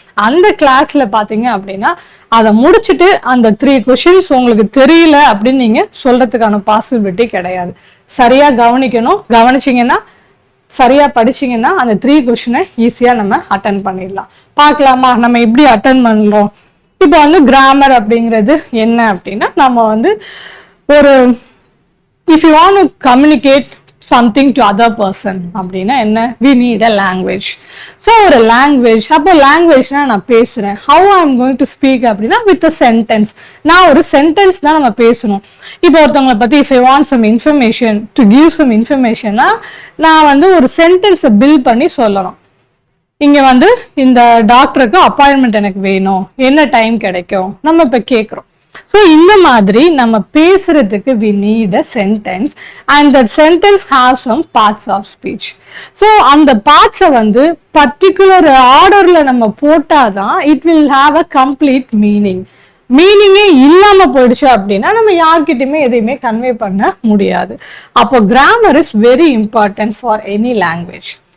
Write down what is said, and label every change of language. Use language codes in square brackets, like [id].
[ta] அந்த கிளாஸ்ல பாத்தீங்க அப்படின்னா அதை முடிச்சுட்டு அந்த 3 கொஷின்ஸ் உங்களுக்கு தெரியல அப்படின்னு நீங்க சொல்றதுக்கான பாசிபிலிட்டி கிடையாது. சரியா கவனிக்கணும், கவனிச்சிங்கன்னா சரியா படிச்சிங்கன்னா அந்த 3 கொஷினை ஈஸியா நம்ம அட்டன் பண்ணிடலாம். பார்க்கலாமா நம்ம எப்படி அட்டன் பண்றோம். இப்போ வந்து கிராமர் அப்படிங்கிறது என்ன அப்படின்னா, நம்ம வந்து ஒரு [en] if you want to communicate something to other person [ta] அப்படின்னா என்ன, [en] we need a language. So ஒரு language, [ta] அப்போ languageனா நான் பேசுறேன், [en] how I'm going to speak அப்படின்னா with a sentence. [ta] நான் ஒரு sentence தான் நம்ம பேசணும். இப்போ ஒருத்தவங்களை பத்தி [en] if I want some information, [ta] to give some information, நான் வந்து ஒரு சென்டென்ஸை பில்ட் பண்ணி சொல்லணும். இங்க வந்து இந்த டாக்டருக்கு அப்பாயின்மெண்ட் எனக்கு வேணும், என்ன டைம் கிடைக்கும், நம்ம இப்ப கேட்கிறோம். [en] so [ta] இந்த மாதிரி நம்ம பேசுறதுக்கு [en] we need a sentence and that sentence have some parts of speech. [ta] So அந்த பார்ட்ஸை வந்து பர்டிகுலர் ஆர்டர்ல நம்ம போட்டாதான் [en] it will have a complete meaning. [ta] மீனிங்கே இல்லாம போயிடுச்சு அப்படின்னா நம்ம யார்கிட்டயுமே எதையுமே கன்வே பண்ண முடியாது. [en] அப்போ grammar is very important for any language.